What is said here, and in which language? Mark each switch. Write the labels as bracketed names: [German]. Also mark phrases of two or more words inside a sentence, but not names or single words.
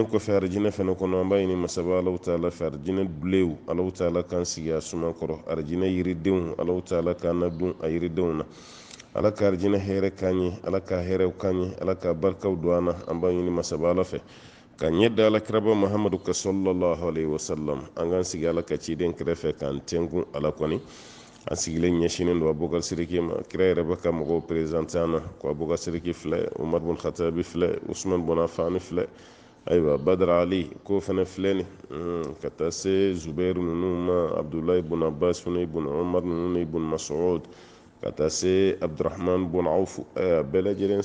[Bambara] kɔfɛ arijinɛ fɛnɛ kɔnɔ an b'a ɲini masaba alaw taala fɛ arijinɛ dulew alaw taala k'an sigi a suma kɔrɔ arijinɛ yiridenw alaw taala k'an ladun a yiridenw na ala ka arijinɛ hɛrɛ k'an ye ala ka hɛrɛw k'an ye ala ka barikaw don an na an b'a ɲini masaba ala fɛ ka ɲɛ da alakiraba mahamadu ka [Arabic] صلى الله عليه وسلم [Bambara] an k'an sigi ala ka ciden kɛrɛfɛ k'an tɛnkun ala kɔni an sigilen ɲɛsinen don abubakar siriki ma kira yɛrɛ bɛ ka mɔgɔw perezante an na ko abubakar siriki filɛ umar bun khatabi filɛ usman bun afani filɛ ayiwa badara ali ko fana filɛ ni ka taa se zubairu ninnu ma abdulayi bun abbas fana bun umar ninnu ni bun mas'ud ka taa se abdurahman bun awfu a bɛɛ lajɛlen